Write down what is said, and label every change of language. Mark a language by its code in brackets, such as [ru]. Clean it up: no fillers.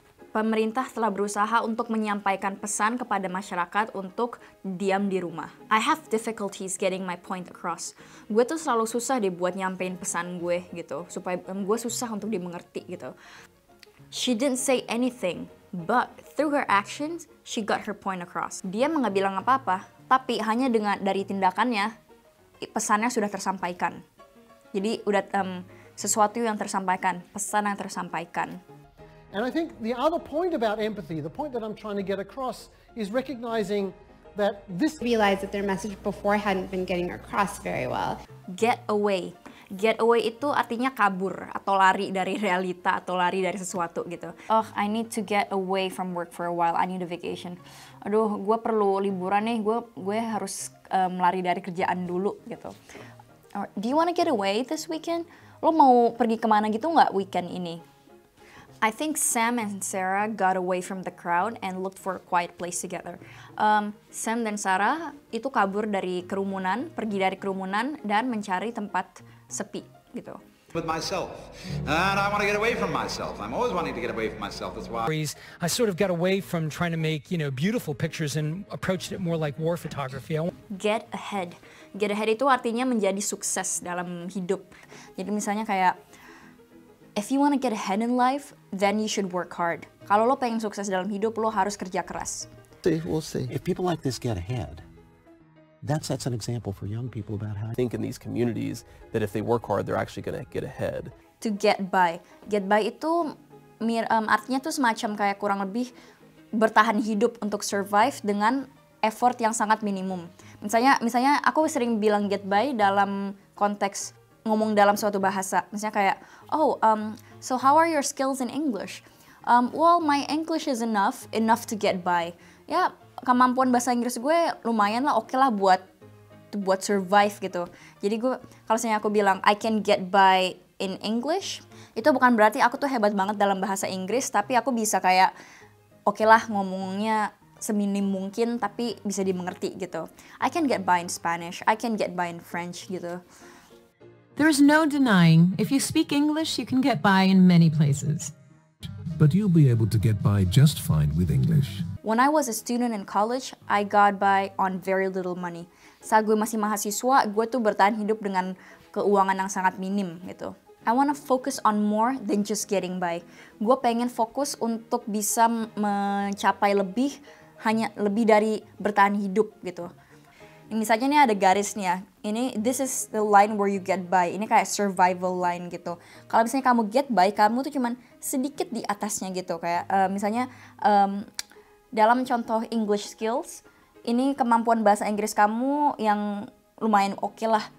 [id] Pemerintah telah berusaha untuk menyampaikan pesan kepada masyarakat untuk diam di rumah. [en] I have difficulties getting my point across. [id] Gue tuh selalu susah deh buat nyampein pesan gue gitu, supaya gue susah untuk dimengerti gitu. [en] She didn't say anything, but through her actions, she got her point across. [id] Dia nggak bilang apa-apa, tapi hanya dari tindakannya, pesannya sudah tersampaikan. Jadi udah sesuatu yang tersampaikan, pesan yang tersampaikan. [en] And I think the other point about empathy, the point that I'm trying to get across, is recognizing that this realized that their message before hadn't been getting across very well. Get away. [id] Get away itu artinya kabur atau lari dari realita atau lari dari sesuatu gitu. [en] Oh, I need to get away from work for a while. I need a vacation. [id] Aduh, gue perlu liburan nih. Gue harus lari dari kerjaan dulu gitu. [en] Do you want to get away this weekend? [id] Lo mau pergi kemana gitu nggak weekend ini? [en] I think Sam and Sarah got away from the crowd and looked for a quiet place together. [id] Sam dan Sarah itu kabur dari kerumunan, pergi dari kerumunan dan mencari tempat sepi gitu. [en] With myself, and I want to get away from myself. I'm always wanting to get away from myself. That's why I sort of got away from trying to make, beautiful pictures and approached it more like war photography. Get ahead. [id] Get ahead itu artinya menjadi sukses dalam hidup. Jadi misalnya kayak, [en] if you want to get ahead in life, then you should work hard. [id] Kalau lo pengen sukses dalam hidup, lo harus kerja keras. [en] We'll see. If people like this get ahead, that sets an example for young people about how I think in these communities that if they work hard, they're actually going to get ahead. [id] To get by. Get by itu artinya tuh semacam kayak kurang lebih bertahan hidup untuk survive dengan effort yang sangat minimum. Misalnya aku sering bilang get by dalam konteks ngomong dalam suatu bahasa. Misalnya kayak, [en] so how are your skills in English? Well, my English is enough to get by. [id] Ya, kemampuan bahasa Inggris gue lumayan lah, oke lah buat survive gitu. Jadi kalau misalnya aku bilang [en] I can get by in English, [id] itu bukan berarti aku tuh hebat banget dalam bahasa Inggris, tapi aku bisa kayak oke lah ngomongnya seminim mungkin tapi bisa dimengerti gitu. [en] I can get by in Spanish, I can get by in French gitu. There is no denying if you speak English, you can get by in many places. But you'll be able to get by just fine with English. When I was a student in college, I got by on very little money. [id] Saat gue masih mahasiswa, gue tuh bertahan hidup dengan keuangan yang sangat minim gitu. [en] I wanna focus on more than just getting by. [id] Gue pengen fokus untuk bisa mencapai lebih dari bertahan hidup gitu. Misalnya nih ada garis nih ya, [en] this is the line where you get by, [id] ini kayak survival line gitu. Kalau misalnya kamu get by, kamu tuh cuman sedikit di atasnya gitu, kayak misalnya dalam contoh English skills, ini kemampuan bahasa Inggris kamu yang lumayan oke lah.